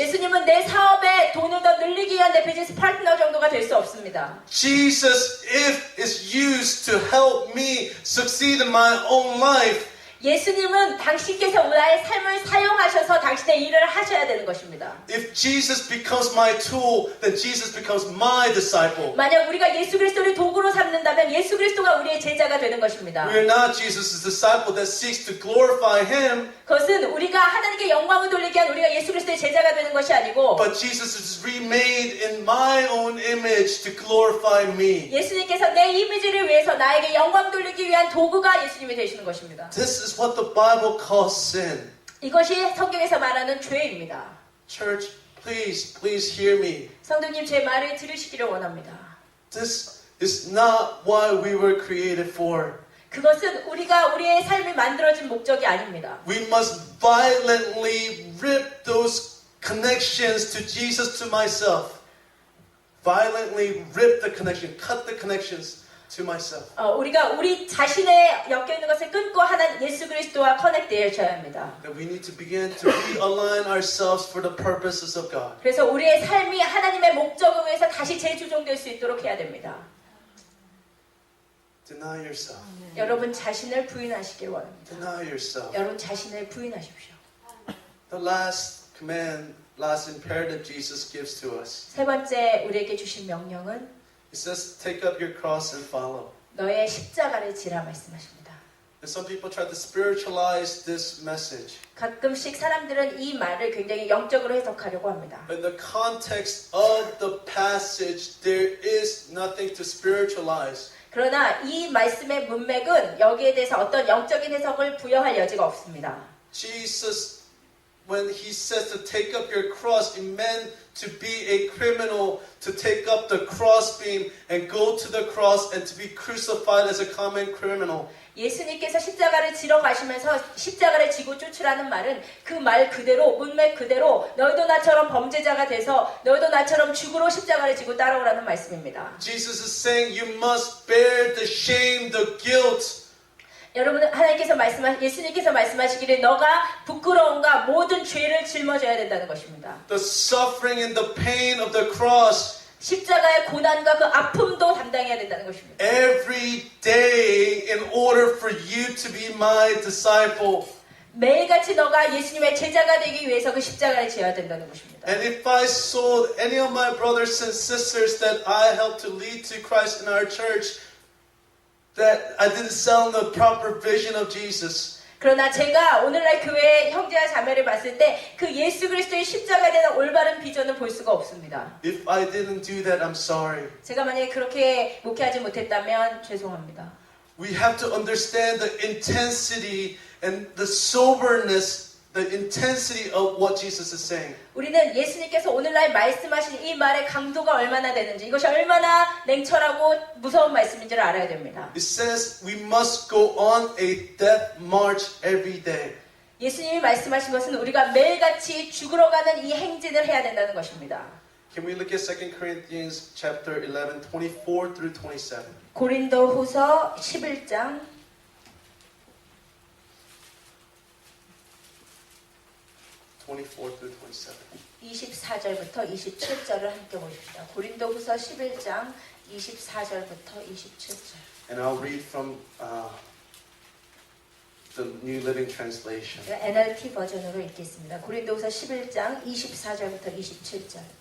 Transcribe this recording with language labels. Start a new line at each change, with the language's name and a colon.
Korean: 예수님은 내 사업에 돈을 더 늘리기 위한 내 비즈니스 파트너 정도가 될 수 없습니다.
English: Jesus, if is used to help me succeed in my own life,
Korean: 예수님은 당신께서 나의 삶을 사용하셔서 당신의 일을 하셔야 되는 것입니다.
English: if Jesus becomes my tool, then Jesus becomes my disciple.
Korean: 만약 우리가 예수 그리스도를 도구로 삼는다면 예수 그리스도가 우리의 제자가 되는 것입니다.
English: We are not Jesus' disciple that seeks to glorify Him,
Korean: 그것은 우리가 하나님께 영광을 돌리기 위한 우리가 예수 그리스도의 제자가 되는 것이 아니고
English: but Jesus is remade in my own image to glorify me.
Korean: 예수님께서 내 이미지를 위해서 나에게 영광 돌리기 위한 도구가 예수님이 되시는 것입니다.
English: This is what the Bible calls sin.
Korean: 이것이 성경에서 말하는 죄입니다.
English: Church, please hear me.
Korean: 성도님 제 말을 들으시기를 원합니다.
English: This is not what we were created for.
Korean: 그것은 우리가 우리의 삶이 만들어진 목적이 아닙니다.
English: We must violently rip those connections to Jesus, to myself. Violently rip the connection, cut the connections to myself.
Korean: 우리가 우리 자신에 엮여 있는 것을 끊고 하나님 예수 그리스도와 커넥트되어야 합니다.
English: That we need to begin to realign ourselves for the purposes of God.
Korean: 그래서 우리의 삶이 하나님의 목적을 위해서 다시 재조정될 수 있도록 해야 됩니다.
English: Deny yourself.
Korean: 여러분 자신을 부인하시길 원합니다.
English: Deny yourself.
Korean: 여러분 자신을 부인하십시오.
English: The last command, last imperative Jesus gives to us.
Korean: 세 번째 우리에게 주신 명령은
English: He says, take up your cross and follow.
Korean: 너의 십자가를 지라 말씀하십니다.
English: And some people try to spiritualize this message.
Korean: 가끔씩 사람들은 이 말을 굉장히 영적으로 해석하려고 합니다.
English: In the context of the passage, there is nothing to spiritualize.
Korean: 그러나 이 말씀의 문맥은 여기에 대해서 어떤 영적인 해석을 부여할 여지가 없습니다.
English: Jesus, when he says to take up your cross, it meant to be a criminal, to take up the crossbeam and go to the cross and to be crucified as a common criminal.
Korean: 예수님께서 십자가를 지러 가시면서 십자가를 지고 쫓으라는 말은 그 말 그대로 문맥 그대로 너희도 나처럼 범죄자가 돼서 너희도 나처럼 죽으러 십자가를 지고 따라오라는 말씀입니다.
English: Jesus is saying you must bear the shame, the guilt.
Korean: 여러분 예수님께서 말씀하시기를 너가 부끄러움과 모든 죄를 짊어져야 된다는 것입니다.
English: The suffering and the pain of the cross.
Korean: 십자가의 고난과 그 아픔도 담당해야 된다는 것입니다.
English: Every day in order for you to be my disciple.
Korean: 매일같이 너가 예수님의 제자가 되기 위해서 그 십자가를 지어야 된다는 것입니다.
English: And if I saw any of my brothers and sisters that I helped to lead to Christ in our church, that I didn't sell them the proper vision of Jesus.
Korean: 그러나 제가 오늘날 교회의 형제와 자매를 봤을 때 그 예수 그리스도의 십자가에 대한 올바른 비전을 볼 수가 없습니다.
English: If I didn't do that, I'm sorry.
Korean: 제가 만약에 그렇게 목회하지 못했다면 죄송합니다.
English: We have to understand the intensity and the soberness, the intensity of what Jesus is saying.
Korean: 우리는 예수님께서 오늘날 말씀하신 이 말의 강도가 얼마나 되는지 이것이 얼마나 냉철하고 무서운 말씀인지를 알아야 됩니다.
English: It says we must go on a death march every day.
Korean: 예수님이 말씀하신 것은 우리가 매일같이 죽으러 가는 이 행진을 해야 된다는 것입니다.
English: Can we look at 2 Corinthians chapter 11, 24 through 27?
Korean: 고린도후서 11장
English: 24 through 27.
Korean: 24절부터 27절을 함께 보십시다. 고린도후서 11장 24절부터 27절.
English: And I'll read from the New Living Translation.
Korean: NLT 버전으로 읽겠습니다. 고린도후서 11장 24절부터 27절.